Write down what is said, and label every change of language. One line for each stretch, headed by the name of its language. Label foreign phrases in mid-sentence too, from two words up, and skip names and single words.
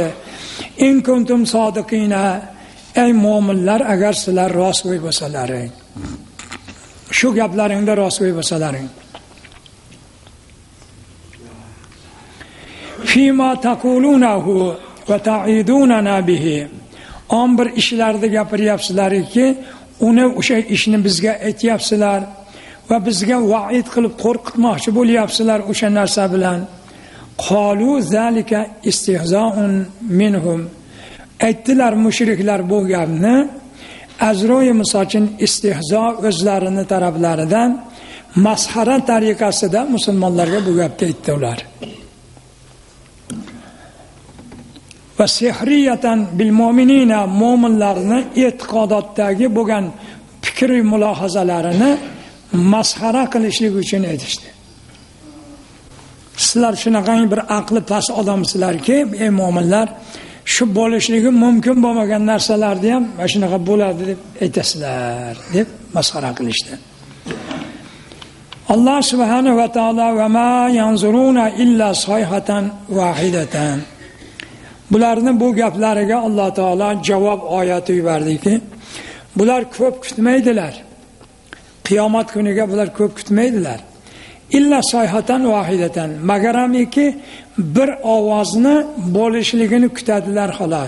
Arabic: إن كنتم صادقين,
Uzbek: ey mu'minlar, agar sizlar rostgo'y bo'lsalaring, shu gaplaringda rostgo'y bo'lsalaring,
Arabic: فيما تقولونه وتعدوننا به,
Uzbek: on bir ishlarni gapiryapsizlarki, uni o'sha ishni bizga aytyapsizlar va bizga va'id qilib qo'rqitmoqchi bo'lyapsizlar o'sha narsa bilan.
Arabic: قالوا ذلك استهزاء منهم.
Uzbek: Aytdilar mushriklar bu gapni azro'y misochin istihzo o'zlarini taraflaridan masxara tariqasida musulmonlarga bu gapni aytdilar.
Arabic: وسخرية بالمؤمنين,
Uzbek: mu'minlarni e'tiqodotdagi bo'lgan fikr va mulohazalarini masxara qilishlik uchun aytishdi. Sizlar shunaqa bir aqli past odamsizlarki, ey mu'minlar, shu bo'lishligi mumkin bo'lmagan narsalarni ham mana shunaqa bo'ladi deb aytasizlar deb masxara qilishdi.
Arabic: الله سبحانه وتعالى وما ينظرون إلا صيحة واحدة.
Uzbek: Bularni bu gaplariga Alloh taolo javob oyati yubardiki, bular ko'p kutmaydilar. Qiyomat kuniga bular ko'p kutmaydilar.
Arabic: إلا صيحة واحدة,
Uzbek: magaramiki bir ovozni bo'lishligini kutadilar xolos.